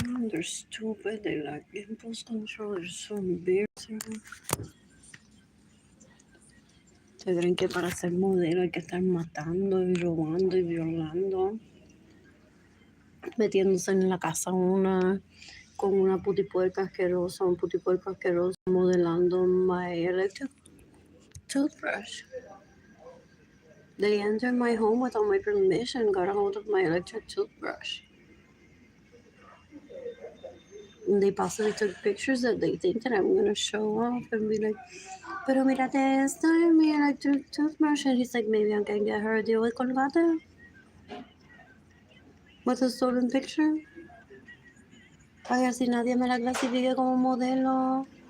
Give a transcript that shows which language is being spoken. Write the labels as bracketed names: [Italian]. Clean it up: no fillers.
[English] They're stupid. They lack impulse control. They're so embarrassing. [Spanish] Se creen que para ser modelo hay que estar matando y robando y violando. Metiéndose en la casa con una putipuerca asquerosa, un putipuerco asqueroso, modelando [English] my electric toothbrush. They entered my home without my permission, got a hold of my electric toothbrush. And they possibly took pictures that they think that I'm gonna show off and be like, [Spanish] pero mírate esta, mi [English] electric toothbrush. And he's like, maybe I can get her a deal with Colgate. With a stolen picture. [Spanish] Ay, así nadie me la clasifique como modelo.